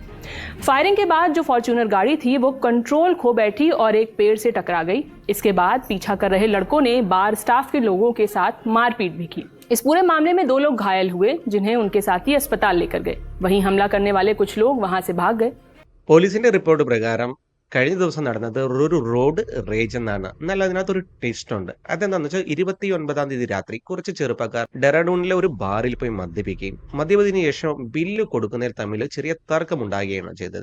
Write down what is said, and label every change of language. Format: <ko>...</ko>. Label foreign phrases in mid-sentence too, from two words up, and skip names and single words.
<hi>फायरिंग के बाद जो फॉर्च्यूनर गाड़ी थी वो कंट्रोल खो बैठी और एक पेड़ से टकरा गई। इसके बाद पीछा कर रहे लड़कों ने बार स्टाफ के लोगों के साथ मारपीट भी की। इस पूरे मामले में 2 लोग घायल हुए, जिन्हें उनके साथी अस्पताल लेकर गए। वहीं हमला करने वाले कुछ लोग वहां से भाग गए।</hi> <ml>പോലീസിന്റെ റിപ്പോർട്ട് പ്രകാരം കഴിഞ്ഞ ദിവസം നടന്നത് ഒരു</ml> <en>road rage</en> <ml>എന്നാണ്. എന്നാൽ അതിനകത്തൊരു ട്വിസ്റ്റ് ഉണ്ട്. അതെന്താണെന്ന് വെച്ചാൽ 29-ാം തീയതി രാത്രി കുറച്ച് ചെറുപ്പക്കാർ ഡെറാഡൂണിലെ ഒരു ബാറിൽ പോയി മദ്യപിക്കുകയും മദ്യപത്തിന് ശേഷം ബില്ല് കൊടുക്കുന്നതിൽ തമ്മിൽ ചെറിയ തർക്കമുണ്ടാകുകയാണ് ചെയ്തത്.</ml>